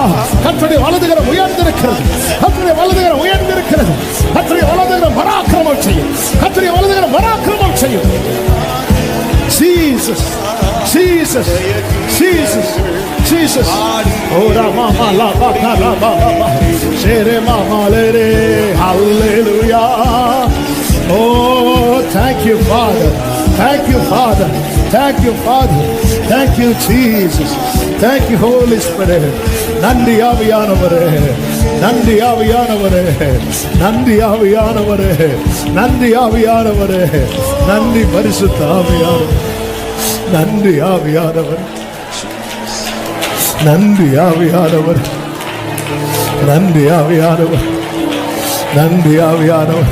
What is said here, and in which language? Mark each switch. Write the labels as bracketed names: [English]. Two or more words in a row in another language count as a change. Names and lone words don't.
[Tamil] கர்த்தருடைய வலதுகரம் உயர்ந்திருக்கிறது. கர்த்தருடைய வலதுகரம் உயர்ந்திருக்கிறது. கர்த்தருடைய வலதுகரம் பராக்கிரமம் செய்யும். கர்த்தருடைய வலதுகரம் பராக்கிரமம் செய்யும். [English] Jesus, Jesus, Jesus, Jesus. Oh Rama la ba ka la ba ba. Shere mama le re. Hallelujah. Oh, thank you Father. Thank you Father. Thank you Father. Thank you Jesus. Thank you Holy Spirit. [Tamil] நன்றி ஆவியானவரே, நன்றி ஆவியானவரே, நன்றி ஆவியானவரே, நன்றி ஆவியானவரே, நன்றி பரிசுத்த ஆவியானவரே, நன்றி ஆவியானவர், நன்றி ஆவியானவர், நன்றி ஆவியானவர், நன்றி ஆவியானவர்.